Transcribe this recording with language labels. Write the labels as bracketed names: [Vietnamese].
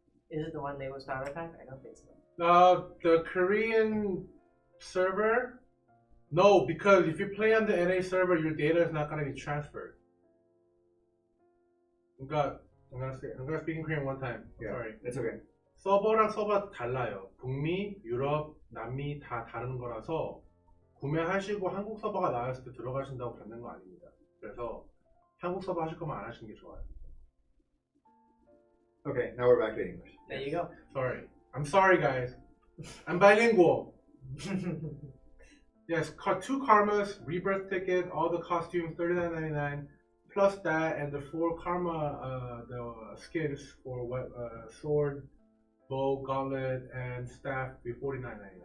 [English] Is it the one labeled starter pack? I don't think so. The Korean server, no, because if you play on the NA server, your data is not going to be transferred. I'm gonna speak in Korean one time. Yeah, Sorry. it's okay. [Korean] 서버랑 서버 달라요. 북미, 유럽, 남미 다 다른 거라서 구매하시고 한국 서버가 나왔을 때 들어가신다고 받는 거 아닙니다. 그래서 한국 서버 하실 거면 안 하시는 게 좋아요. [English] Okay, now we're back to English. There you go. Sorry. I'm sorry, guys. I'm bilingual. Yes, 2 Karmas, Rebirth ticket, all the costumes, $39.99. Plus that and the 4 Karma the skins for sword, bow, gauntlet, and staff be $49.99.